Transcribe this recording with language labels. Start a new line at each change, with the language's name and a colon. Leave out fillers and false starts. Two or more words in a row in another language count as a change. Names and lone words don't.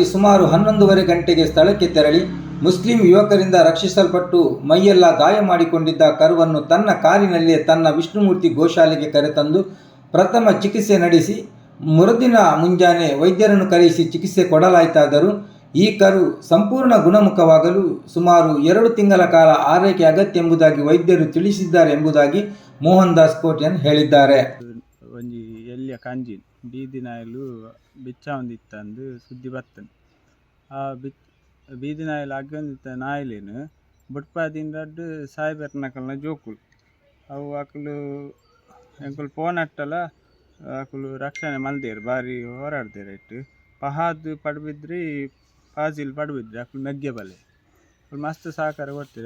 Kannada: ಸುಮಾರು 11:30 ಗಂಟೆಗೆ ಸ್ಥಳಕ್ಕೆ ತೆರಳಿ ಮುಸ್ಲಿಂ ಯುವಕರಿಂದ ರಕ್ಷಿಸಲ್ಪಟ್ಟು ಮೈಯೆಲ್ಲ ಗಾಯ ಮಾಡಿಕೊಂಡಿದ್ದ ಕರುವನ್ನು ತನ್ನ ಕಾರಿನಲ್ಲಿಯೇ ತನ್ನ ವಿಷ್ಣುಮೂರ್ತಿ ಗೋಶಾಲೆಗೆ ಕರೆತಂದು ಪ್ರಥಮ ಚಿಕಿತ್ಸೆ ನಡೆಸಿ ಮರುದಿನ ಮುಂಜಾನೆ ವೈದ್ಯರನ್ನು ಕರೆಯಿಸಿ ಚಿಕಿತ್ಸೆ ಕೊಡಲಾಯಿತಾದರೂ ಈ ಕರು ಸಂಪೂರ್ಣ ಗುಣಮುಖವಾಗಲು ಸುಮಾರು 2 ತಿಂಗಳ ಕಾಲ ಆರೈಕೆ ಅಗತ್ಯ ಎಂಬುದಾಗಿ ವೈದ್ಯರು ತಿಳಿಸಿದ್ದಾರೆ ಎಂಬುದಾಗಿ ಮೋಹನ್ ದಾಸ್ ಕೋಟ್ಯಾನ್ ಹೇಳಿದ್ದಾರೆ.
Tulu: ಒಂಜಿ ಎಲ್ಲಿಯ ಕಂಜಿನ್ ಬೀದಿ ನಾಯಲು ಬಿಚ್ಚ ಒಂದಿತ್ತಂದು ಸುದ್ದಿ ಬರ್ತನೆ. ಆ ಬೀದಿ ನಾಯಲು ಅಗ್ಗಂದಿತ್ತ ನಾಯಿಲೇನು ಬುಟ್ಪಾದಿಂದ ಸಾಯ್ಬೆರ್ನಕಲ್ನ ಜೋಕುಲು ಅವು ಆಕಲು ಎಂಕುಲು ಪೋನಟ್ಟಲ ಆಕುಲು ರಕ್ಷಣೆ ಮಲ್ದೇರು ಬಾರಿ ಹೋರಾಡ್ದೇರು ಇಟ್ಟು ಪಹಾದ್ ಪಡುಬಿದ್ರಿ ಫಾಜಿಲ್ ಪಡುಬಿದ್ರಿ ಆಕುಲು ಮೆಗ್ಗೆ ಬಲೆ ಮಸ್ತ್ ಸಹಕಾರ ಕೊಡ್ತೀರಿ.